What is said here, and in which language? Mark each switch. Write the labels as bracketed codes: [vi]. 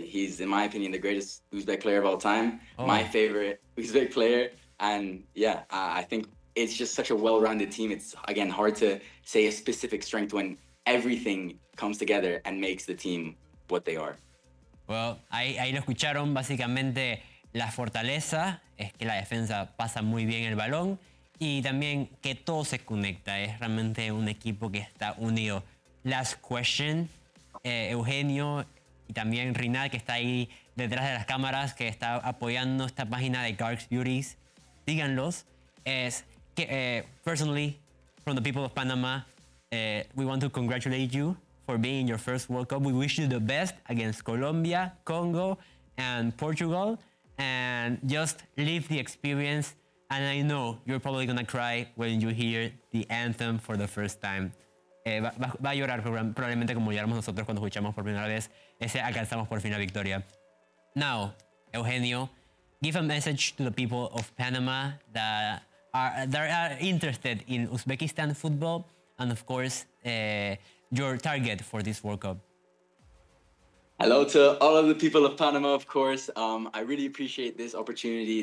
[en] He's, in my opinion, the greatest Uzbek player of all time. Oh. My favorite Uzbek player. And yeah, I think it's just such a well-rounded team. It's, again, hard to say a specific strength when everything comes together and makes the team what they are. [es] Well, ahí lo escucharon. Básicamente, la fortaleza es que la defensa pasa muy bien el balón y también que todo se conecta. Es realmente un equipo que está unido. [en] Last question, [es] Eugenio y también Rinal, que está ahí detrás de las cámaras, que está apoyando esta página de Garg's Beauties. Díganlos, es que, [en] personally, from the people of Panama, we want to congratulate you for being in your first World Cup. We wish you the best against Colombia, Congo, and Portugal. And just live the experience. And I know you're probably going to cry when you hear the anthem for the first time. [es] Va a llorar probablemente como lloramos nosotros cuando escuchamos por primera vez ese alcanzamos por fin la victoria. [en] Now, Eugenio, give a message to the people of Panama that are interested in Uzbekistan football and, of course, your target for this World Cup. Hello to all of the people of Panama, of course. I really appreciate this opportunity.